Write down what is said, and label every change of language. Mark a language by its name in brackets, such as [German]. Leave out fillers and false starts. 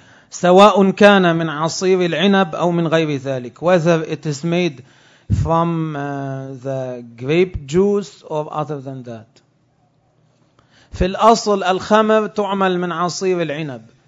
[Arabic] سواء كان من عصير العنب أو من غير ذلك. [English] Whether it is made from the grape juice or other than that. [Arabic] في الأصل الخمر تعمل من عصير العنب.